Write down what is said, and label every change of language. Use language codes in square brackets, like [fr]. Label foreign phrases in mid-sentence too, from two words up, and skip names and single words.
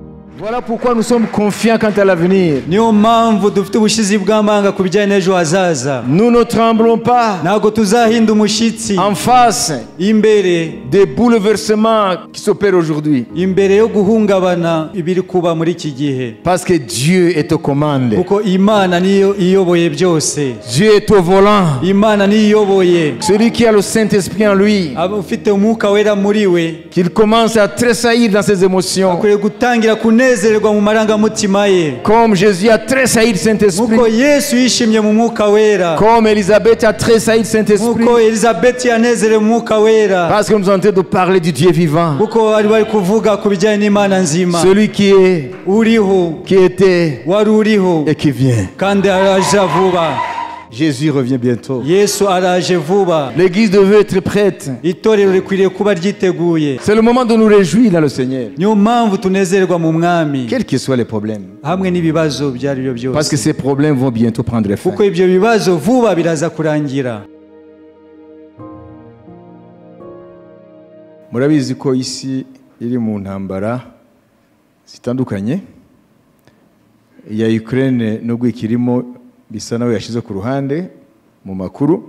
[fr] Voilà pourquoi nous sommes confiants quant à l'avenir. [rw] Niyo mpamvu dufite ubushizi bw'amanga ku bijyanye n'ejo hazaza. [fr] Nous ne tremblons pas [rw] Ntabwo tuzahinda umushyitsi [fr] en face [rw] imbere [fr] des bouleversements qui s'opèrent aujourd'hui. [rw] Imbere yo guhungabana ibiri kuba muri iki gihe. [fr] Parce que Dieu est aux commandes. [rw] Kuko Imana niyo iyoboye byose. [fr] Dieu est au volant. [rw] Imana niyo iyoboye. [fr] Celui qui a le Saint-Esprit en lui, [rw] ufite umwuka wera muri we, [fr] qu'il commence à tressaillir dans ses émotions. [rw] Akwiye gutangira kunezerwa mu marangamutima ye. [fr] Comme Jésus a tressailli le Saint-Esprit. [rw] Muko Yesu yishimye mu mwuka wera. [fr] Comme Élisabeth a tressailli le Saint-Esprit. [rw] Muko Elisabeth yanezerewe mu mwuka wera. [fr] Parce que nous sommes en train de parler du Dieu vivant. [rw] Kuko bari kuvuga ku bijyanye n'Imana nzima. [fr] Celui qui est, [rw] uriho, [fr] qui était, [rw] wari uriho, [fr] et qui vient. [rw] Kandi araje vuba. [fr] Jésus revient bientôt. [rw] Yesu araje vuba. [fr] L'église devait être prête. [rw] Itorero rikwiriye kuba ryiteguye. [fr] C'est le moment de nous réjouir dans le Seigneur. [rw] Niyo mpamvu tunezerwa mu mwami. [fr] Quels que soient les problèmes. [rw] Hamwe n'ibibazo byari byo byose. [fr] Parce que ces problèmes vont bientôt prendre fin. [rw] Kuko ibyo bibazo vuba biraza kurangira. Murabizi ko isi iri mu ntambara zitandukanye. Ya Ukraine nubwo ikirimo bisa nawe yashize ku ruhande mu makuru.